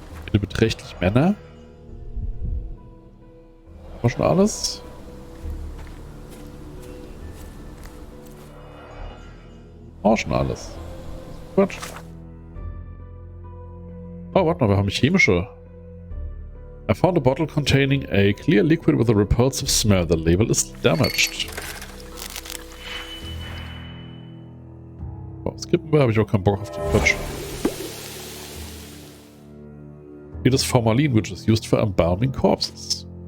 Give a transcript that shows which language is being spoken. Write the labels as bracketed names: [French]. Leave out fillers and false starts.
[German] Eine beträchtliche Männer. Haben wir schon alles? Auch schon alles. Gut. Oh, warte mal, wir haben chemische. [English] I found a bottle containing a clear liquid with a repulsive smell. The label is damaged. [German] Oh, skippen wir, habe ich auch keinen Bock auf den Quatsch. [English] It is formalin, which is used for embalming corpses.